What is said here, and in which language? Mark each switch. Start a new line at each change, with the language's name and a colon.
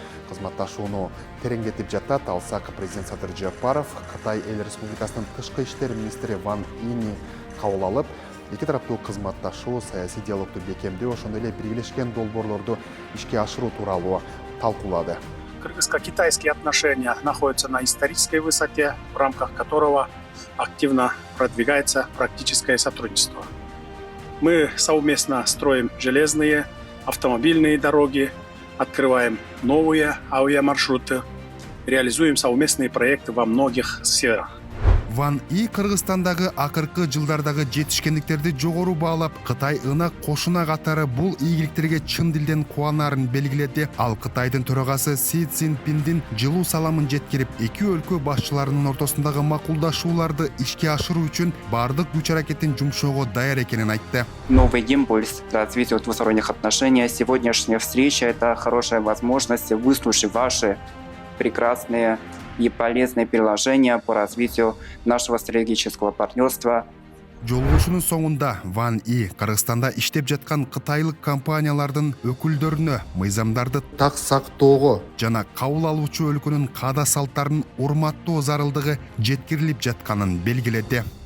Kyrgyz: кызматташууну тереңдетип жатат. Алсак президент Садыр Жапаров Кытай Эл Республикасынын тышкы иштер министри Ван Ини кабыл алып, эки тараптуу кызматташуу, саясий диалогду бекемдөө, ошондой эле биргелешкен долбоорлорду ишке ашыруу тууралуу талкуулады.
Russian: Кыргызско-китайские отношения находятся на исторической высоте, в рамках которого активно продвигается практическое сотрудничество. Мы совместно строим железные, автомобильные дороги, открываем новые авиамаршруты, реализуем совместные проекты во многих сферах.
Kyrgyz: Ван И Кыргызстандагы акыркы жылдардагы жетишкендиктерди жогору баалап, Кытай ына кошуна катары бул ийгиликтерге чын дилден кубанарын белгиледи. Ал Кытайдын төрагасы Си Цзиньпиндин жылуу саламын жеткирип, эки өлкө башчыларынын ортосундагы макулдашууларды ишке ашыруу үчүн бардык күч-аракетин жумшоого даяр экенин айтты.
Russian: Новый импульс для развития двусторонних отношений. Сегодняшняя встреча – это хорошая возможность выслушать ваши прекрасные и полезные предложения по развитию нашего стратегического партнерства.
Kyrgyz: Жолугушуунун соңунда Ван И Кыргызстанда иштеп жаткан кытайлык компаниялардын өкүлдөрүнө мыйзамдарды так сактоого жана кабыл алуучу өлкөнүн каада салттарын урматтоо зарылдыгы жеткирилип жатканын белгиледи.